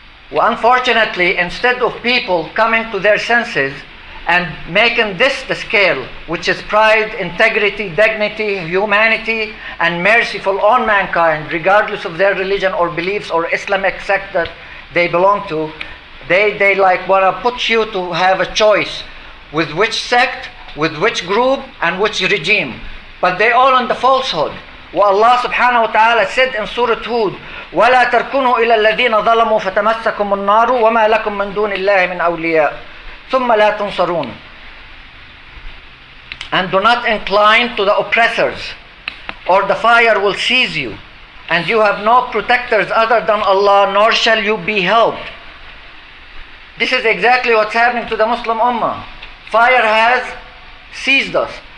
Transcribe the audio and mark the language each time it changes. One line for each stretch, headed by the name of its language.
English: Well, unfortunately, instead of people coming to their senses and making this the scale, which is pride, integrity, dignity, humanity, and merciful on mankind, regardless of their religion or beliefs or Islamic sect that they belong to, they like want to put you to have a choice with which sect, with which group, and which regime. But they all on the falsehood. Well, Allah subhanahu wa ta'ala said in Surah Hud,
Arabic: وَلَا تَرْكُنُوا إِلَى الَّذِينَ ظَلَمُوا فَتَمَسَّكُمُ النَّارُ وَمَا لَكُم مِّن دُونِ اللَّهِ مِنْ أَوْلِيَاءَ ثُمَّ لَا تُنصَرُونَ.
English: And do not incline to the oppressors, or the fire will seize you, and you have no protectors other than Allah, nor shall you be helped. This is exactly what's happening to the Muslim Ummah. Fire has seized us.